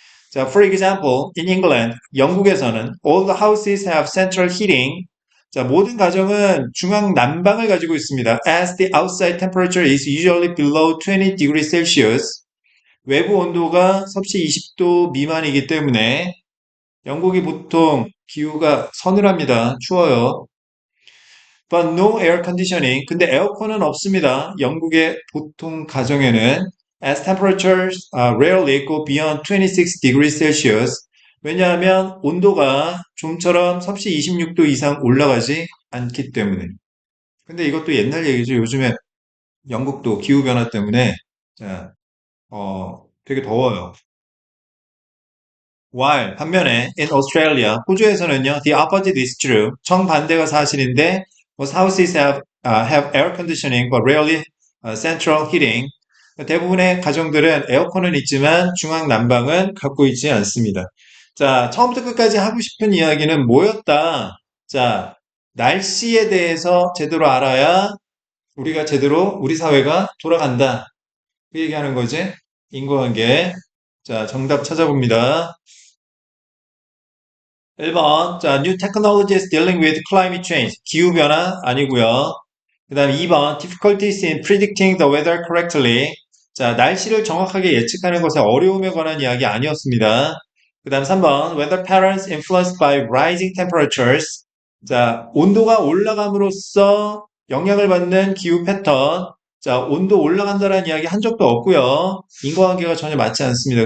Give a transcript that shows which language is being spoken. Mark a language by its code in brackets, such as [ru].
[en] 자, for example, in England, [ko] 영국에서는 [en] all the houses have central heating. [ko] 자, 모든 가정은 중앙 난방을 가지고 있습니다. [en] As the outside temperature is usually below 20 degrees Celsius. [ko] 외부 온도가 섭씨 20도 미만이기 때문에 영국이 보통 기후가 서늘합니다. 추워요. [en] But no air conditioning. [ko] 근데 에어컨은 없습니다. 영국의 보통 가정에는 [en] as temperatures rarely go beyond 26 degrees Celsius. [ko] 왜냐하면 온도가 좀처럼 섭씨 26도 이상 올라가지 않기 때문에. 근데 이것도 옛날 얘기죠. 요즘에 영국도 기후변화 때문에 자, 되게 더워요. [en] While [ko] 반면에 [en] in Australia, [ko] 호주에서는요, [en] the opposite is true. [ko] 정반대가 사실인데, [en] most houses have air conditioning but rarely central heating. [ko] 대부분의 가정들은 에어컨은 있지만 중앙 난방은 갖고 있지 않습니다. 자, 처음부터 끝까지 하고 싶은 이야기는 뭐였다? 자, 날씨에 대해서 제대로 알아야 우리가 제대로 우리 사회가 돌아간다. 그 얘기하는 거지. 인과관계. 자, 정답 찾아봅니다. [en] 1번, 자, New technologies dealing with climate change. [ko] 기후변화 아니고요. 그 다음 2번, [en] difficulties in predicting the weather correctly. [ko] 자, 날씨를 정확하게 예측하는 것에 어려움에 관한 이야기 아니었습니다. 그 다음 3번, [en] weather patterns influenced by rising temperatures. [ko] 자, 온도가 올라감으로써 영향을 받는 기후 패턴. 자, 온도 올라간다는 이야기 한 적도 없고요. 인과관계가 전혀 맞지 않습니다.